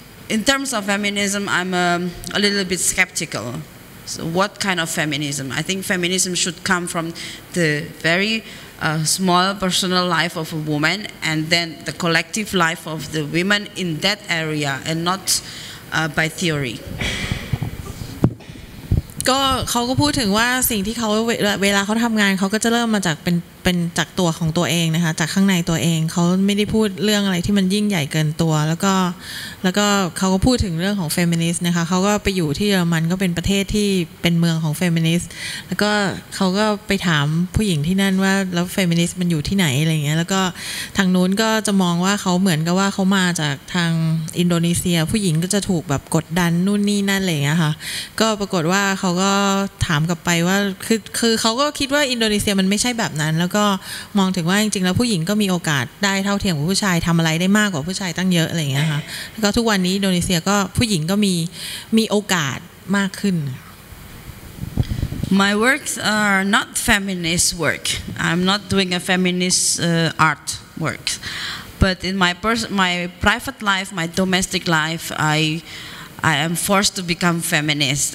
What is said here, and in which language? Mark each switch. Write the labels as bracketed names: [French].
[English] in terms of feminism, I'm a little bit skeptical. So what kind of feminism? I think feminism should come from the very small personal life of a woman and then the collective life of the women in that area and not by theory. [Thai] ก็เขาก็พูดถึงว่าสิ่งที่เขาเวลาเขาทำงานเขาก็จะเริ่มมาจากเป็นจากตัวของตัวเองนะคะจากข้างในตัวเองเขาไม่ได้พูดเรื่องอะไรที่มันยิ่งใหญ่เกินตัวแล้วก็เขาก็พูดถึงเรื่องของเฟมินิสต์นะคะเขาก็ไปอยู่ที่เยอรมันก็เป็นประเทศที่เป็นเมืองของเฟมินิสต์แล้วก็เขาก็ไปถามผู้หญิงที่นั่นว่าแล้วเฟมินิสต์มันอยู่ที่ไหนอะไรอย่างเงี้ยแล้วก็ ทางนู้นก็จะมองว่าเขาเหมือนกับว่าเขามาจากทางอินโดนีเซียผู้หญิงก็จะถูกแบบกดดันนู่นนี่นั่นอะไรอย่างเงี้ยค่ะก็ปรากฏว่าเขาก็ถามกลับไปว่า คือเขาก็คิดว่าอินโดนีเซียมันไม่ใช่แบบนั้นแล้วก็มองถึงว่าจริงๆแล้วผู้หญิงก็มีโอกาสได้เท่าเทียมกับผู้ชายทำอะไรได้มากกว่าผู้ชายตั้งเยอะอะไรอย่างเงี้ยค่ะแล้วก็ทุกวันนี้อินโดนีเซียก็ผู้หญิงก็มีโอกาสมากขึ้น [English] My works are not feminist work. I'm not doing a feminist art work, but in my private life, my domestic life, I am forced to become feminist.